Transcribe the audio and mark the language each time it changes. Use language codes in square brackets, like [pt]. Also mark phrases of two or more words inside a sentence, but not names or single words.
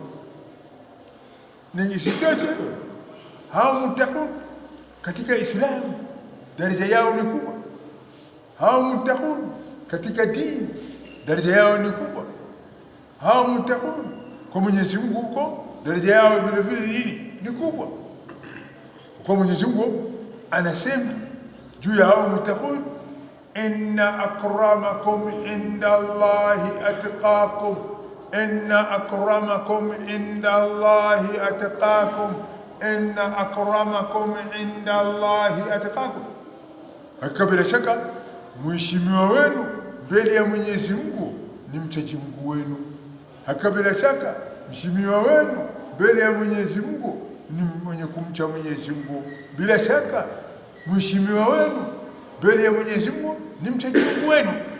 [sw] Ni isitoshe, hao muttaqun katika Islamu daraja yao ni kubwa. Hao muttaqun katika dini daraja yao ni kubwa. Hao muttaqun kwa Mwenyezi Mungu huko daraja yao vile vile ni kubwa. Kwa Mwenyezi Mungu anasema juu ya hao muttaqun, [ar] إن أكرمكم عند الله أتقاكم, إن أكرمكم عند الله أتقاكم, إن أكرمكم عند الله أتقاكم. [sw] Hakika bila shaka mheshimiwa wenu mbele ya Mwenyezi Mungu ni mchaji Mungu wenu. Hakika bila shaka mheshimiwa wenu mbele ya Mwenyezi Mungu ni mwenye kumcha Mwenyezi Mungu. Bila shaka mheshimiwa wenu mbele ya Mwenyezi Mungu ni mchaji Mungu wenu.